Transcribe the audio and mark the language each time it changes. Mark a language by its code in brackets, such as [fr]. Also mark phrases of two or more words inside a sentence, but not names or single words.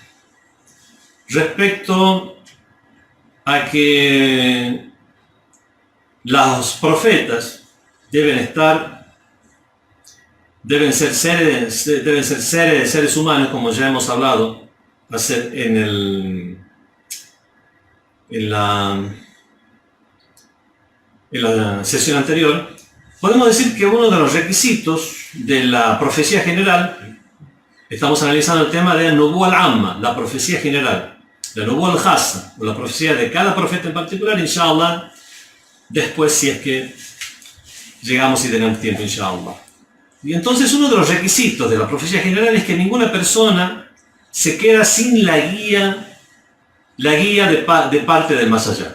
[es] Respecto a que los profetas deben ser seres humanos, como ya hemos hablado en la sesión anterior, podemos decir que uno de los requisitos de la profecía general, estamos analizando el tema de [ar] نبوة العامة, [es] la profecía general, la [ar] نبوة الخاصة, [es] o la profecía de cada profeta en particular, inshallah, después si es que llegamos y tenemos tiempo, inshallah. Y entonces uno de los requisitos de la profecía general es que ninguna persona se queda sin la guía de parte del más allá.